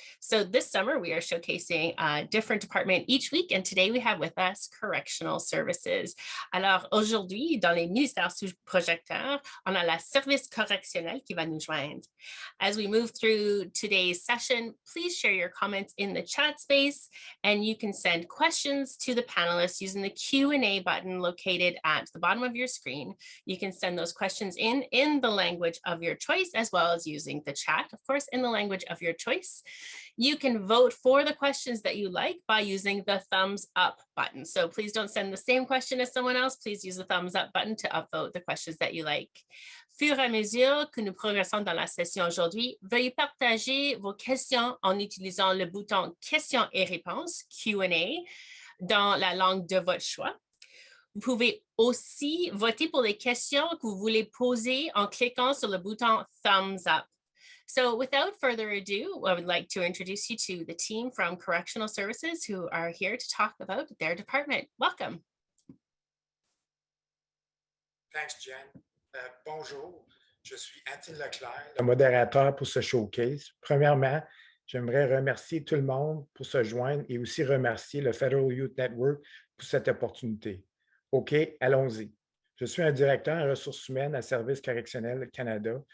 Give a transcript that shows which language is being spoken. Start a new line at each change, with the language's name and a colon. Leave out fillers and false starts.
English: So this summer, we are showcasing a different department each week, and today we have with us correctional services.
French: Alors aujourd'hui, dans les ministères sous projecteurs, on a la service correctionnel qui va nous joindre.
English: As we move through today's session, please share your comments in the chat space, and you can send questions to the panelists using the Q&A button located at the bottom of your screen. You can send those questions in the language of your choice, as well as using the chat, of course, in the language of your choice. You can vote for the questions that you like by using the thumbs up button. So please don't send the same question as someone else. Please use the thumbs up button to upvote the questions that you like.
French: Fur et à mesure que nous progressons dans la session aujourd'hui, veuillez partager vos questions en utilisant le bouton questions et réponses, Q&A, dans la langue de votre choix. Vous pouvez aussi voter pour les questions que vous voulez poser en cliquant sur le bouton thumbs up.
English: So without further ado, I would like to introduce you to the team from Correctional Services who are here to talk about their department. Welcome. Thanks, Jen.
French: Bonjour, je suis Untitled Chapter, le modérateur pour ce showcase. Premièrement, j'aimerais remercier tout le monde pour se joindre et aussi remercier le Federal Youth Network pour cette opportunité. OK, allons-y. Je suis un directeur en ressources humaines à Service correctionnel Canada.